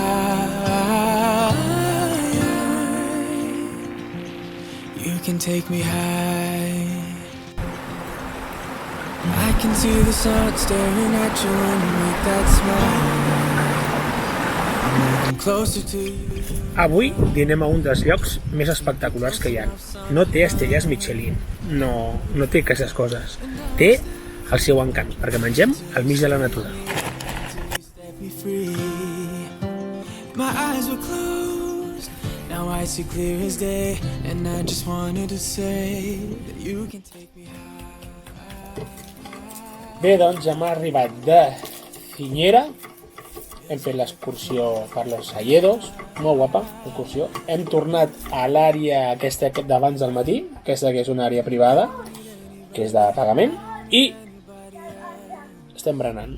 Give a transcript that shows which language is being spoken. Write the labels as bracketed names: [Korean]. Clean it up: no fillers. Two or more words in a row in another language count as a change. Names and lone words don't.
[English] You can take me high. I can see the sun staring at you when you make that smile. I'm moving closer to you. [Catalan] Avui dinem a un dels llocs més espectaculars que hi ha. No té estrelles Michelin, no té aquestes coses. Té el seu encant, perquè mengem al mig de la natura. [English] Set me free. My eyes were closed, now I see clear as day, and I just wanted to say that you can take me high. [Catalan] Bé, doncs hem arribat de Cinyera, hem fet l'excursió per los Salledos, molt guapa l'excursió. Hem tornat a l'àrea aquesta d'abans del matí, aquesta que és una àrea privada, que és de pagament, i estem berenant.